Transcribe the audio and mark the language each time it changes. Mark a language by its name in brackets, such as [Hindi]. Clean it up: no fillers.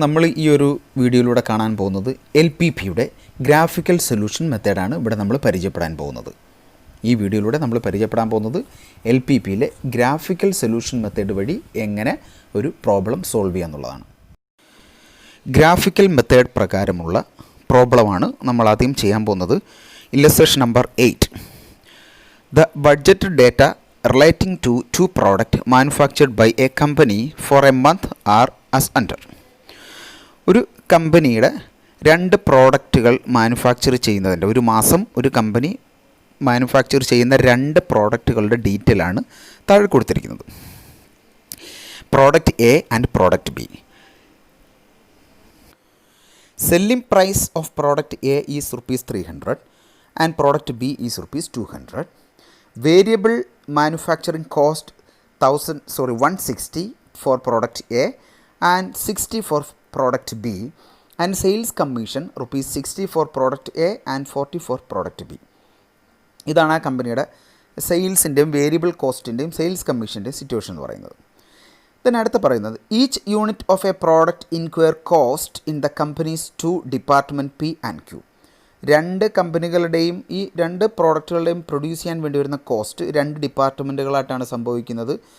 [Malayalam] നമ്മൾ ഈ ഒരു വീഡിയോയിലൂടെ കാണാൻ പോകുന്നത് LPP-യുടെ ഗ്രാഫിക്കൽ സൊല്യൂഷൻ മെത്തേഡാണ് ഇവിടെ നമ്മൾ പരിചയപ്പെടാൻ പോകുന്നത്. ഈ വീഡിയോയിലൂടെ നമ്മൾ പരിചയപ്പെടാൻ പോകുന്നത് LPP-യിലെ ഗ്രാഫിക്കൽ സൊല്യൂഷൻ മെത്തേഡ് വഴി എങ്ങനെ ഒരു പ്രോബ്ലം സോൾവ് ചെയ്യുക എന്നുള്ളതാണ്. ഗ്രാഫിക്കൽ മെത്തേഡ് പ്രകാരമുള്ള പ്രോബ്ലമാണ് നമ്മൾ ആദ്യം ചെയ്യാൻ പോകുന്നത്. [English] Illustration number 8. The budgeted data relating to two products manufactured by a company for a month are as under. [Malayalam] ഒരു കമ്പനിയുടെ രണ്ട് പ്രോഡക്റ്റുകൾ മാനുഫാക്ചർ ചെയ്യുന്നതിൻ്റെ ഒരു മാസം ഒരു കമ്പനി മാനുഫാക്ചർ ചെയ്യുന്ന രണ്ട് പ്രോഡക്റ്റുകളുടെ ഡീറ്റെയിൽ ആണ് താഴെ കൊടുത്തിരിക്കുന്നത്. [English] Product A and product B. Selling price of product A is ₹300 and product B is ₹200. Variable manufacturing cost 160 for product A and 60 for product B, and sales commission ₹60 for product A and 40 for product B. [Malayalam] ഇതാണ് ആ കമ്പനിയുടെ സെയിൽസിൻ്റെയും variable കോസ്റ്റിൻ്റെയും sales കമ്മീഷൻ്റെയും situation എന്ന് പറയുന്നത്. [English] then [Malayalam] അടുത്ത് പറയുന്നത് [English] Each unit of a product inquire cost in the company's two department P and Q. [Malayalam] രണ്ട് കമ്പനികളുടെയും ഈ രണ്ട് പ്രോഡക്റ്റുകളുടെയും പ്രൊഡ്യൂസ് ചെയ്യാൻ വേണ്ടി വരുന്ന കോസ്റ്റ് രണ്ട് ഡിപ്പാർട്ട്മെൻറ്റുകളായിട്ടാണ് സംഭവിക്കുന്നത്.